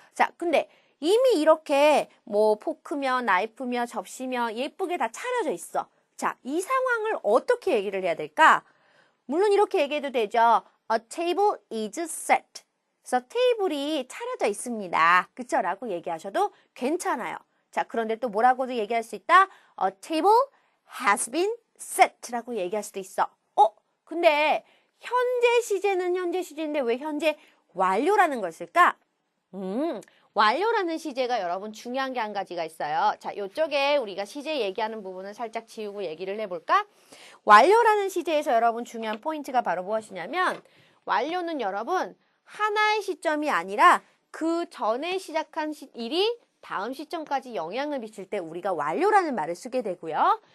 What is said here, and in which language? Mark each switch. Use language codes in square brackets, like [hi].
[ko] 자, 근데 이미 이렇게 뭐 포크며 나이프며 접시며 예쁘게 다 차려져 있어. 자, 이 상황을 어떻게 얘기를 해야 될까? 물론 이렇게 얘기해도 되죠. [en] A table is set. [ko] 그래서 테이블이 차려져 있습니다. 그쵸? 라고 얘기하셔도 괜찮아요. 자, 그런데 또 뭐라고도 얘기할 수 있다? [en] A table has been set [ko] 라고 얘기할 수도 있어. 근데 현재 시제는 현재 시제인데 왜 현재 완료라는 걸 쓸까? 완료라는 시제가 여러분 중요한 게 한 가지가 있어요. 자, 이쪽에 우리가 시제 얘기하는 부분을 살짝 지우고 얘기를 해볼까? 완료라는 시제에서 여러분 중요한 포인트가 바로 무엇이냐면 완료는 여러분 하나의 시점이 아니라 그 전에 시작한 일이 다음 시점까지 영향을 미칠 때 우리가 완료라는 말을 쓰게 되고요.